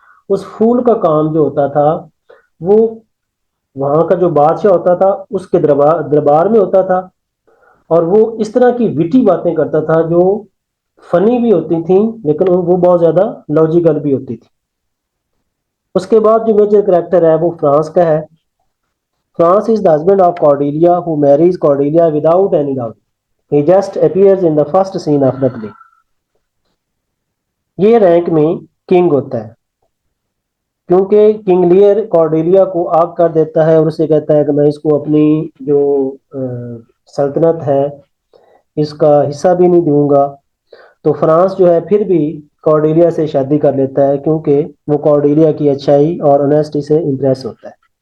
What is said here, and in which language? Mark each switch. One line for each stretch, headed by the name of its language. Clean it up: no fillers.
Urdu: اس فول کا کام جو ہوتا تھا وہ وہاں کا جو بادشاہ ہوتا تھا اس کے دربار میں ہوتا تھا، اور وہ اس طرح کی وٹی باتیں کرتا تھا جو فنی بھی ہوتی تھیں لیکن وہ بہت زیادہ لاجیکل بھی ہوتی تھی. اس کے بعد جو میجر کریکٹر ہے وہ فرانس کا ہے.
English: France is the husband of Cordelia, who marries Cordelia without any dowry. He just appears in the first scene of the play.
Urdu: یہ رینک میں کنگ ہوتا ہے کیونکہ کنگ لیئر کارڈیلیا کو آگ کر دیتا ہے اور اسے کہتا ہے کہ میں اس کو اپنی جو سلطنت ہے اس کا حصہ بھی نہیں دوں گا. تو فرانس جو ہے پھر بھی کارڈیلیا سے شادی کر لیتا ہے کیونکہ وہ کارڈیلیا کی اچھائی اور آنیسٹی سے امپریس ہوتا ہے.